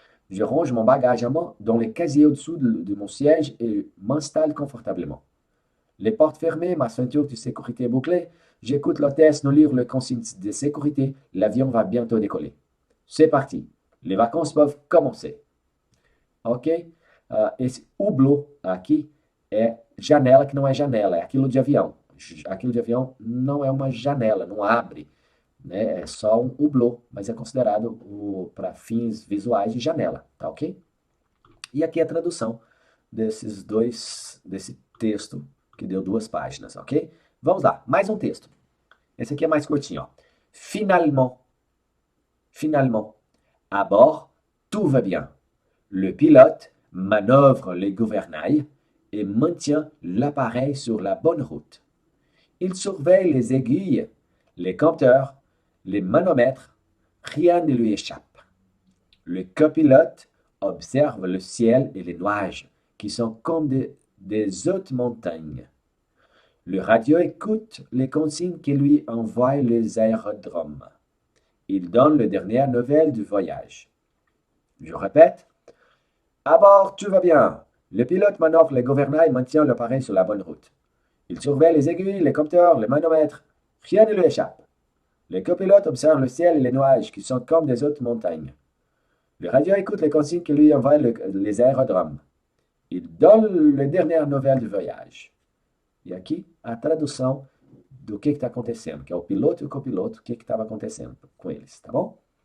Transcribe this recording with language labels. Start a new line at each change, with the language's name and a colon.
French: Je range mon bagage à main dans les casiers au-dessous de mon siège et m'installe confortablement. Les portes fermées, ma ceinture de sécurité bouclée, j'écoute l'hôtesse nous lire le consigne de sécurité. L'avion va bientôt décoller. C'est parti. Les vacances peuvent commencer. Ok?
Portuguese: Esse hublot aqui é janela que não é janela, é aquilo de avião. Aquilo de avião não é uma janela, não abre, né? É só um hublot, mas é considerado para fins visuais de janela, tá ok? E aqui a tradução desse texto que deu 2 páginas, ok? Vamos lá, mais um texto. Esse aqui é mais curtinho, ó.
French: Finalement, à bord, tout va bien. Le pilote manœuvre les gouvernails et maintient l'appareil sur la bonne route. Il surveille les aiguilles, les compteurs, les manomètres, rien ne lui échappe. Le copilote observe le ciel et les nuages, qui sont comme des hautes montagnes. Le radio écoute les consignes que lui envoient les aérodromes. Il donne les dernières nouvelles du voyage. Je répète. À bord, tout va bien. Le pilote manœuvre les gouvernails et maintient l'appareil sur la bonne route. Il surveille les aiguilles, les compteurs, les manomètres. Rien ne lui échappe. Le copilote observe le ciel et les nuages qui sont comme des hautes montagnes. Le radio écoute les consignes que lui envoient les aérodromes. Il donne les dernières nouvelles du voyage.
Portuguese: E aqui a tradução do que está acontecendo, que é o piloto e o copiloto, o que estava acontecendo com eles, tá bom?